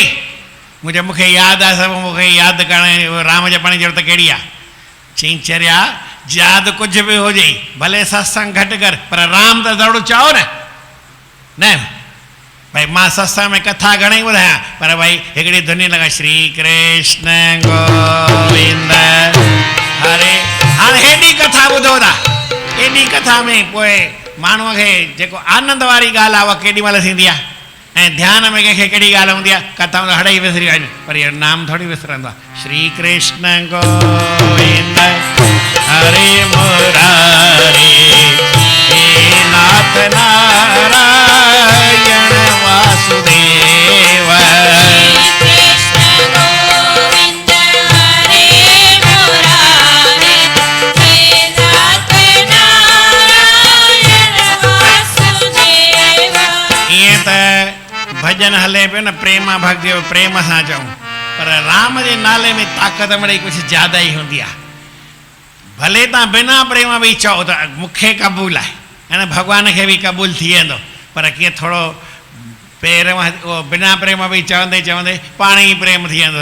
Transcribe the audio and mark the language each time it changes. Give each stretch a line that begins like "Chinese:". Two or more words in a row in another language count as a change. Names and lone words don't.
Sindhi: मुंहिंजो मूंखे यादि आहे सभु मूंखे यादि करणु राम जपण जी ज़रूरत कहिड़ी आहे। चई चरिया यादि कुझु बि हुजे भले सत्संग घटि कर पर राम त ज़रूरु चओ न भाई मां सत्संग में कथा घणेई ॿुधायां पर भाई हिकिड़ी धुनी लॻा श्री कृष्ण गोविंद हरे। हाणे हेॾी कथा ॿुधो था एॾी कथा में पोइ माण्हूअ खे जेको आनंद वारी ॻाल्हि आहे उहा केॾी महिल थींदी आहे ऐं ध्यान में कंहिंखे कहिड़ी ॻाल्हि हूंदी आहे कथा में हड़ई विसरी वञे पर इहो नाम थोरी विसरंदो आहे। श्री कृष्ण गोविंद हरे मुरारी हे नाथ नारायण वासुदेव। कृष्ण गोविंद हरे मुरारी हे नाथ नारायण वासुदेव। ईअं त भजन हले पियो न प्रेमा भक्ति प्रेम सां चऊं पर राम जे नाले में ताक़त मिड़ई कुझु ज़्यादा ई हूंदी आहे। भले तव्हां बिना प्रेम बि चओ त मूंखे क़बूल आहे है न भॻवान खे बि क़बूल थी वेंदो पर कीअं थोरो पहिरियों उहो बिना प्रेम बि चवंदे चवंदे पाण ई प्रेम थी वेंदो।